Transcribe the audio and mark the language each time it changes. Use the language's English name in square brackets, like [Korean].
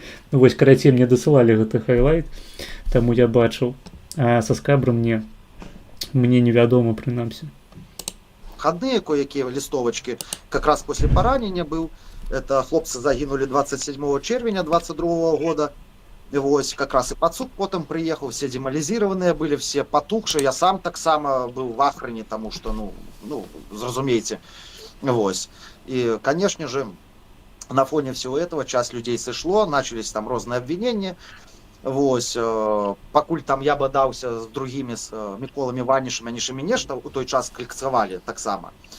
[Belarusian] Вось, карацей, мне дасылалі гэты хайлайт. Таму я бачыў, а са скабрам мне невядома, прынамсі. [Russian] Входные кое-какие листовочки, как раз после поранения был. Это хлопцы загинули 27 червеня 22 года. Вось, как раз и под суд потом приехал, все деморализированные были, все потухшие. Я сам так само был в ахране, тому что, ну, разумеете. Вось. И, конечно же, на фоне всего этого часть людей сошло, начались там разные обвинения. [Belarusian] Вось, пакуль там я бадаўся з другімі, з Міколамі Ванішамі, они ж і мяне што ў той час калькцавалі таксама.